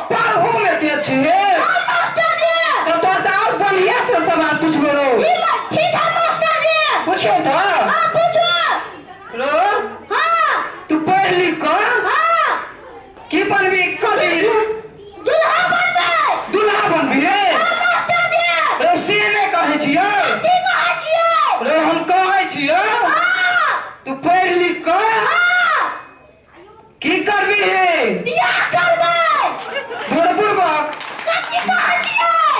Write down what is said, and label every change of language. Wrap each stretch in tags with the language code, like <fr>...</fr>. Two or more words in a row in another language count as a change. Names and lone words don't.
<mai>पढ़ू में तेज छे हाँ मास्टर जी। तो तोर से और बढ़िया से सवाल पूछबो रो ठीक है मास्टर जी। पूछो तो हाँ पूछो। रो हाँ तू पढ़ लिख कर हाँ। की बनबी करी दूल्हा बनबै। दूल्हा बनबी हाँ मास्टर जी। रो से ने कहे छियो ठीक है छियै। रो हम कहे छियो हाँ तू पढ़ लिख कर हाँ। की करबी है बियाह करबै। बुरबुरबक कथी कहै छियै।</mai>